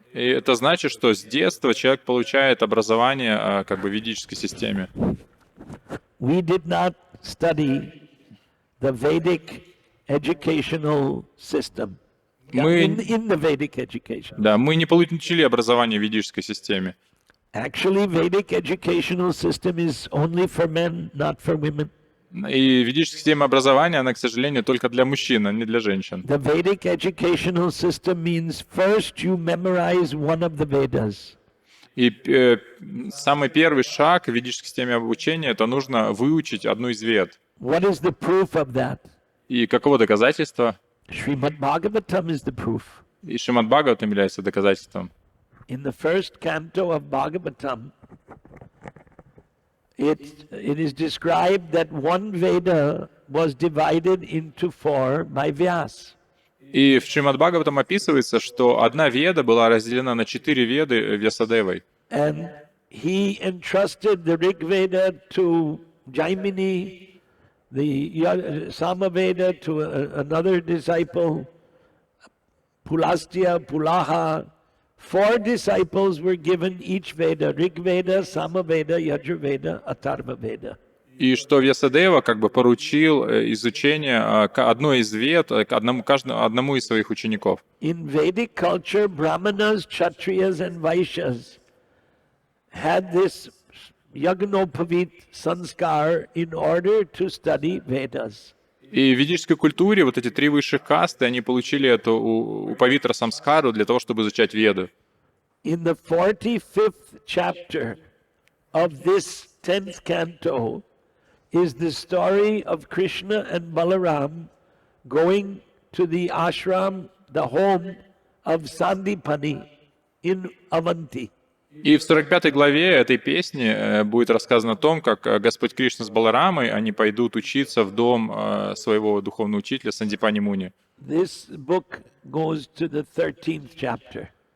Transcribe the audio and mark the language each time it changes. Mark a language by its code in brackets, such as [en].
[ru] И это значит, что с детства человек получает образование как бы в ведической системе. [en] We did not study the Vedic educational system. In the Vedic education. [ru] Да, мы не получили образование в ведической системе. [en] Actually, Vedic educational system is only for men, not for women. [ru] И ведическая система образования, она, к сожалению, только для мужчин, а не для женщин. [en] The Vedic educational system means first you memorize one of the Vedas. [ru] И самый первый шаг в ведической системе обучения — это нужно выучить одну из вед. [en] What is the proof of that? [ru] И каково доказательство? [en] Shrimad Bhagavatam is the proof. [ru] И Шримад Бхагаватам является доказательством. [en] In the first canto of Bhagavatam, it is described that one Veda was divided into four by Vyas. [ru] И в Шримад Бхагаватам описывается, что одна веда была разделена на 4 веды Вьясадевой. [en] And he entrusted the Rig Veda to Jaimini, the Samaveda to another disciple, Pulastya, Pulaha. 4 disciples were given each Veda: Rig Veda, Samaveda, Yajurveda, Atharva Veda. [ru] И что Вьясадева как бы поручил изучение одной из вед одному из своих учеников. [en] In Vedic culture, Brahmanas, Kshatriyas and Vaishyas had this Yagnopavit sanskar in order to study Vedas. [ru] И в ведической культуре вот эти 3 высших касты, они получили эту упавитра самскару для того, чтобы изучать веды. [en] In the 45th chapter of this 10th canto is the story of Krishna and Balaram going to the ashram, the home of Sandipani in Avanti. [ru] И в 45-й главе этой песни будет рассказано о том, как Господь Кришна с Баларамой, они пойдут учиться в дом своего духовного учителя Сандипани Муни. [en] This book goes to the 13th chapter.